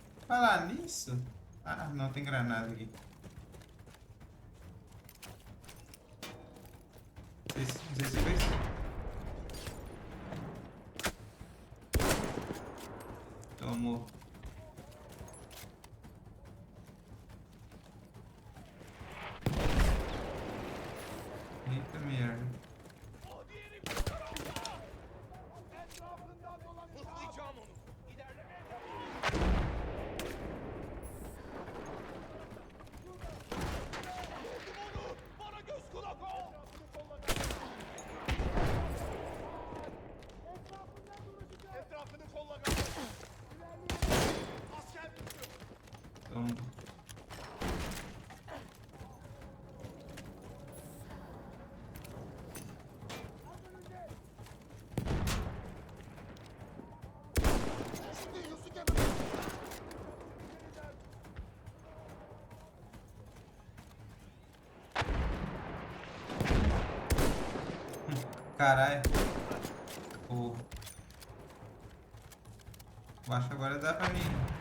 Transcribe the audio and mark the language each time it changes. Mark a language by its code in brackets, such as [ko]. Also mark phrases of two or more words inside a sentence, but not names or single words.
[pt] Falar nisso... Ah, não tem granada aqui. Não sei se foi isso. Tomou. Eita merda. [tr] Mıhlayacağım onu. İlerlemeye Vurdum onu. Bana göz kulak ol. Etrafını kolla gayret. Asker düştü. [pt] Tomou. [tr] Şimdi Yusuf Emre. [pt] Caralho. Porra. Eu acho que agora dá pra mim.